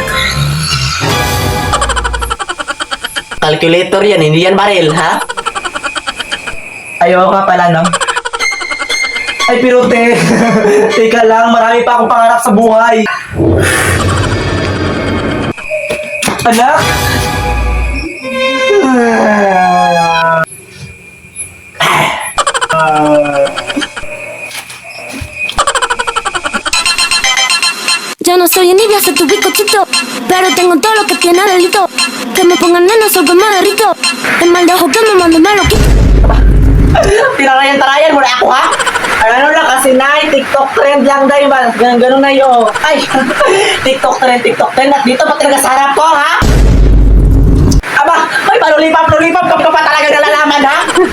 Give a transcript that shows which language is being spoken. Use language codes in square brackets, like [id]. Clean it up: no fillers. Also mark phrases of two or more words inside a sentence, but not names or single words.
[tl] Calculator yan, hindi yan baril, ha? Ayaw ka pala, no? Ay, pero te, teka lang, marami pa akong pangarap sa buhay. Anak? [es] Yo no soy envidia, soy tu bizcochito, pero tengo todo lo que tiene delito. Que me pongan nena, soy que me derrito. El mal de ojo que me mande me lo quito. [tl] Tinarayan mo na ako, ha? Ano lang kasi na, TikTok trend lang dahil ba? Ganun na yun. Ay, TikTok trend. At dito pa talaga sa harap ko, ha? Aba, may palulipap ka pa talaga nalalaman, ha?